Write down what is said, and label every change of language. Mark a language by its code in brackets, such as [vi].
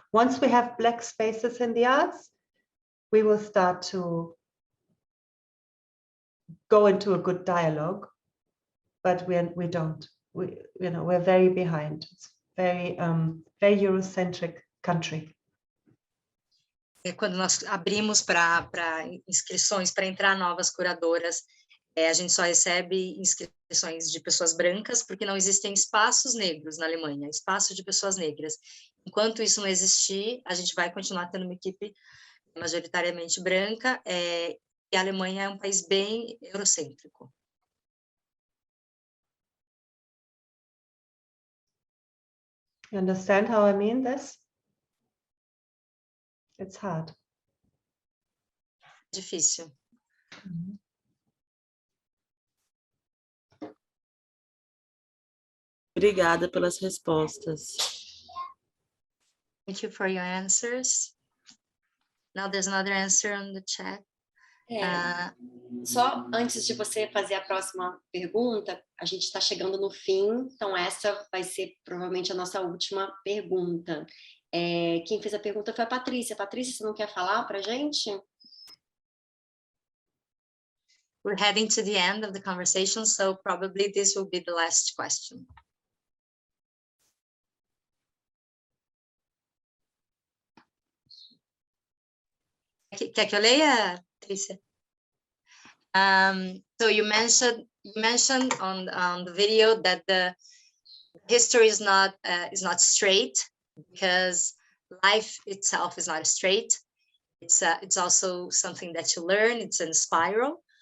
[en] Once we have black spaces in the arts, we will start to go into a good dialogue, but we don't. We're very behind. It's very Eurocentric country. [pt] Quando nós abrimos para inscrições para entrar novas curadoras, a gente só recebe inscrições de pessoas brancas, porque não existem espaços negros na Alemanha, espaços de pessoas negras. Enquanto isso não existir, a gente vai continuar tendo uma equipe majoritariamente branca, e a Alemanha é um país bem eurocêntrico. [en] You understand how I mean this? It's hard. [pt] Difícil. Obrigada pelas respostas. [en] Thank you for your answers. Now there's another answer on the chat. [pt] Só antes de você fazer a próxima pergunta, a gente está chegando no fim, então essa vai ser provavelmente a nossa última pergunta. Quem fez a pergunta foi a Patrícia. Patrícia, você não quer falar para a gente? [en] We're heading to the end of the conversation, so probably this will be the last question. [pt] Quer que eu leia, Patrícia? [en] So you mentioned on the video that the history is not straight, because life itself is not straight. It's also something that you learn. It's in a spiral.